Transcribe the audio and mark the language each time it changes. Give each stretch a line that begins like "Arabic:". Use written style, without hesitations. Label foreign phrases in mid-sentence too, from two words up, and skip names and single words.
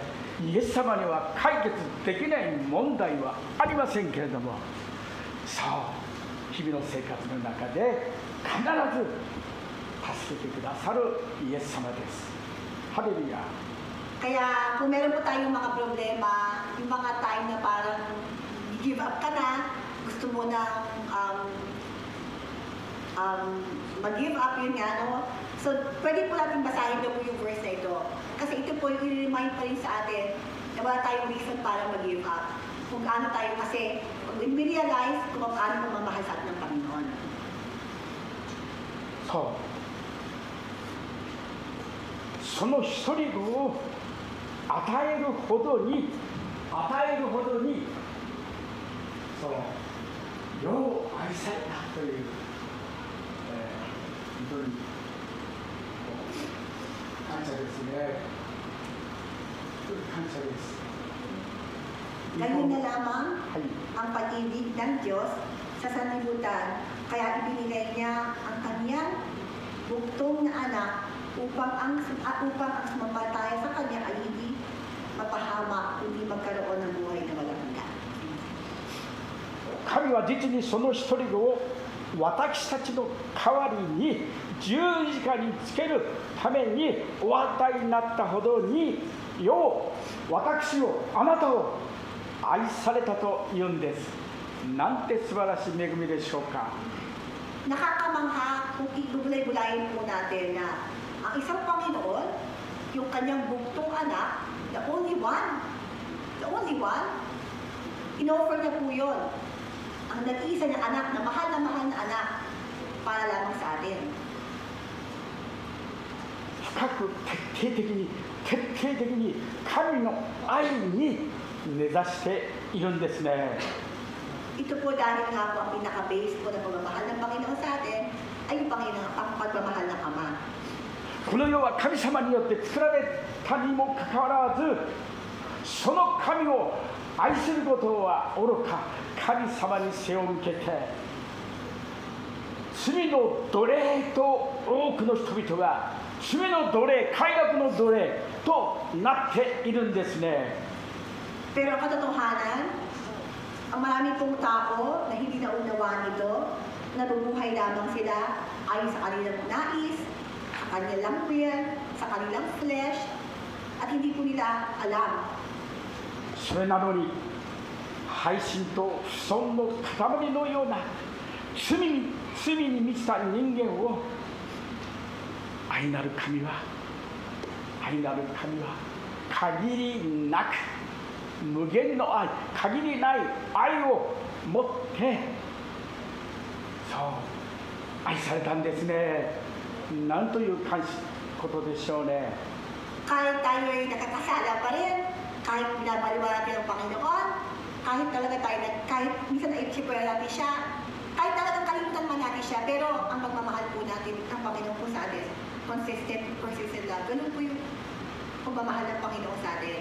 Japanese: イエス様には解決できない問題はありませんけれども、そう日々の生活の中で必ず助けてくださるイエス様です。ハレルヤ。
Filipino: Kaya kung meron po tayong mga problema, yung mga time na parang
English: give up
Filipino: ka na, gusto mo na mag-give up yun nga, no? So, pwede po natin basahin na po yung verse na ito. Kasi ito po yung i-remind pa rin sa atin na wala tayong reason para mag-give up. Kung gaano tayo kasi,
English: when we realize
Filipino: kung paano mamamahal sa atin ng Panginoon.
Japanese: その一人子を与えるほどにそう世を愛されたという、本当に感謝ですね。感謝です。
Filipino: Ganyan na lamang ang pag-ibig ng Diyos sa sanlibutan, kaya ibinigay niya ang kanyang buktong na anak upang ang sumampalataya sa kanya ay hindi mapahama, kundi magkaroon ng buhay na walang hanggan.
Japanese: 神は実にその一人子を私たちの代わりに十字架につけるためにお与えになったほどに、よう私をあなたを愛されたというんです。なんて素晴らしい恵みでしょうか。
Filipino: Nakakamangha kung ibulay-bulayin po natin na ang isang Panginoon, yung kanyang buktong anak,
English: the only one,
Filipino: in-offer niya po yun. Ang nag-iisa niya anak na mahal na anak para lamang sa atin.
Japanese: 深く徹底的に神の愛に根ざしているんですね。
Filipino: Ito po dahil nga po ang pinaka-base po ng pagmamahal ng Panginoon sa atin ay yung pagmamahal ng Ama.
Japanese: この世は神様によって作られたにもかかわらず、その神を愛することはおろか、神様に背を向けて罪の奴隷と多くの人々が罪の奴隷、快楽の奴隷となっているんですね。
Filipino: Pero ang katotohanan, ang marami pong tao na hindi naunawaan ito, nabubuhay lamang sila ayon sa kanilang nais, sa kanilang will, sa kanilang flesh, at hindi po nila alam.
Japanese: それなのに背信と不尊の塊のような罪に満ちた人間を愛なる神は限りなく無限の愛、限りない愛を持ってそう愛されたんですね。なんということでしょうね。
Filipino: Kahit tayo ay nakakasala pa rin, kahit binabaliwala natin ang Panginoon, kahit minsan na-ipsipwera natin siya, kahit talagang kalimutan man natin siya, pero ang pagmamahal po natin ng Panginoon po sa atin,
English: persistent love,
Filipino: ganun po yung pagmamahal ng Panginoon sa atin.